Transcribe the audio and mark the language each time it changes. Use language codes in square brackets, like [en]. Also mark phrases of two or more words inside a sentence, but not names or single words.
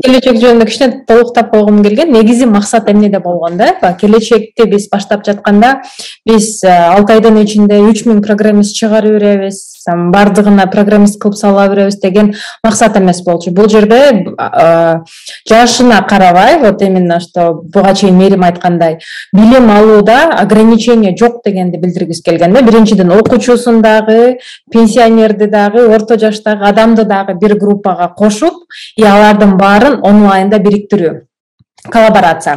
[ky] келечек жөнүндө кичине толуктап койгум келген. Негизи максат эмнеде болгон да? Келечекти биз баштап жатканда биз 6 айдын ичинде 3000 программист чыгарып беребиз. бардыгына программист кылып сала беребиз деген максат эмес болчу. Бул жерде жашына карабай, [ru] вот именно что [ky] буга чейин Мерим айткандай, билим алууда ограничение жок дегенди билдиргибиз келген. Биринчиден окуучусун дагы, пенсионерди дагы, орто жаштагы адамды дагы бир группага кошуп, алардын баарын онлайнда бириктирүү. Коллаборация.